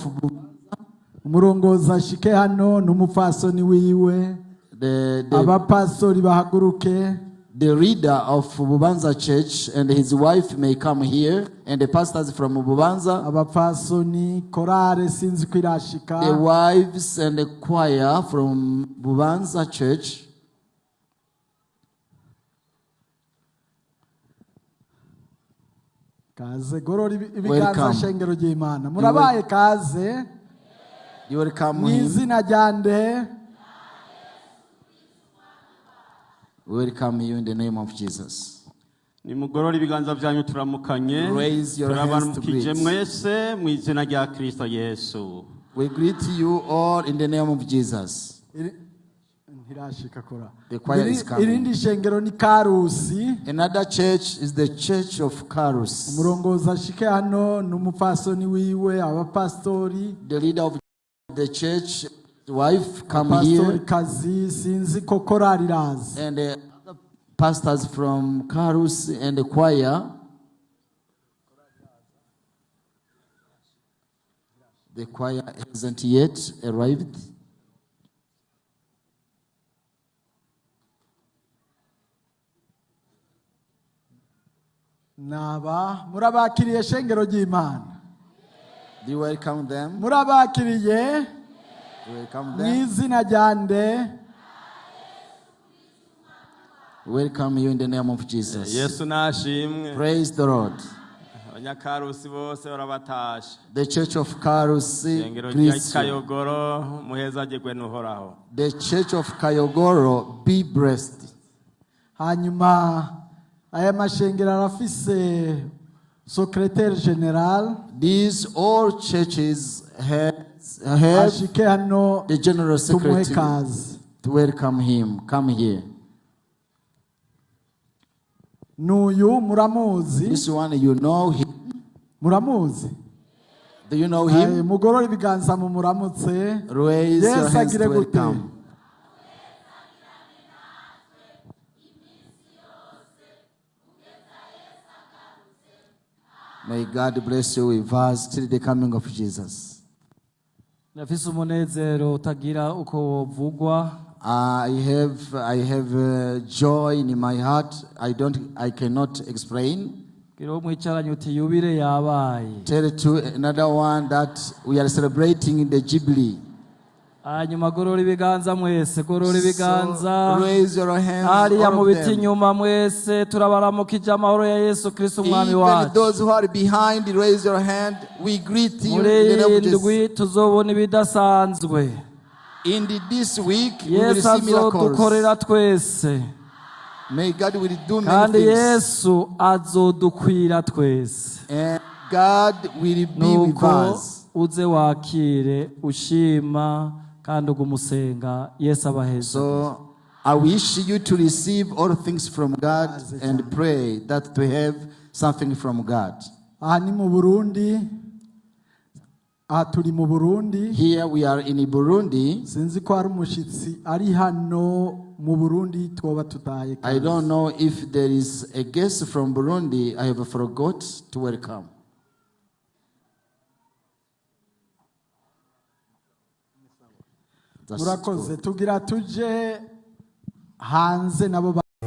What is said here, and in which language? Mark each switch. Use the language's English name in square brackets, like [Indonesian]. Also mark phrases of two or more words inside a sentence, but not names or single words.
[Rundi] umurongozi ashike hano n'umupfasoni wiwe the abapastori bahaguruke [English] the leader of Bubanza Church and his wife may come here, and the pastors from Bubanza, [Rundi] abapfasoni korare sinzi ko irashika [English] the wives and the choir from Bubanza Church. [Rundi] kaze gorora ibiganza [English] Welcome. [Rundi] shengero ry'Imana murabaye kaze [English] You will come [Rundi] mu [English] in. [Rundi] izina rya nde [English] We welcome you in the name of Jesus. [Rundi] nimugorora ibiganza byanyu turamukanye. [English] Raise your hands to [Rundi] turabaramukije [English] greet. [Rundi] mwese mu izina rya Kristo Yesu. [English] We greet you all in the name of Jesus. [Rundi] ntirashika kora [English] The choir is coming. [Rundi] irindi shengero ni Karusi [English] Another church is the Church of Karus. [Rundi] umurongozi ashike hano n'umupfasoni wiwe abapastori [English] The leader of the church, the wife, come [Rundi] pastori [English] here, [Rundi] kazi sinzi ko korari irazi [English] and the other pastors from Karus and the choir. The choir hasn't yet arrived. [Rundi] naba murabakiriye shengero ry'Imana [English] Do you welcome them? [Rundi] murabakiriye [English] You welcome [Rundi] mu [English] them. [Rundi] izina rya nde [English] Welcome you in the name of Jesus. [Rundi] Yesu nashimwe. [English] Praise the Lord. [Rundi] Abanyakarusi bose barabatashe. [English] The Church of Karus [Rundi] Ishengero rya [English] greets you. [Rundi] Kayogoro muhezagirwe n'uhoraho. [English] The Church of Kayogoro, be blessed. [Rundi] hanyuma aya mashengero arafise [French] secrétaire général [English] These all churches have [Rundi] ashike hano [English] the general [Rundi] tumuhe [English] secretary [Rundi] kazi [English] to welcome him. Come here. [Rundi] n'uyu muramuzi [English] This one, you know him. [Rundi] muramuzi [English] Do you know him? [Rundi] mugorora ibiganza mu muramutse [English] Raise your [Rundi] Yesu [English] hands [Rundi] agire [English] to [Rundi] gute [English] welcome. May God bless you with us till the coming of Jesus. [Rundi] Nafise umunezero utagira uko wovugwa. [English] I have joy in my heart. I cannot explain. [Rundi] Kiro mwicaranye uti yubile yabaye. [English] Tell to another one that we are celebrating the Jubilee. [Rundi] Hanyuma gorora ibiganza mwese, gorora ibiganza. [English] So raise your hands. [Rundi] Hariya [English] All [Rundi] mu [English] of [Rundi] biti [English] them. [Rundi] nyuma mwese turabaramukije amahoro ya Yesu Kristo umwami [English] Even [Rundi] wacu. [English] those who are behind, raise your hand. We greet you in [Rundi] Muri [English] the name of Jesus. [Rundi] indwi tuzobona ibidasanzwe. [English] In this week, we will [Rundi] Yesu [English] see miracles. [Rundi] azodukorera twese. [English] May God will do many [Rundi] Kandi [English] things. [Rundi] Yesu azodukwira twese. [English] And God will be with [Rundi] Nuko [English] us. [Rundi] uze wakire ushima kandi ugumusenga Yesu abaheza. [English] So I wish you to receive all things from God and pray that to have something from God. [Rundi] aha ni mu Burundi aha turi mu Burundi [English] Here we are in Burundi. sinzi ko hari umushitsi ari hano mu Burundi twoba tutaye I don't know if there is a guest from Burundi. I have forgot to welcome. That's [Rundi] murakoze [English] good. [Rundi] tugira tuje hanze nabo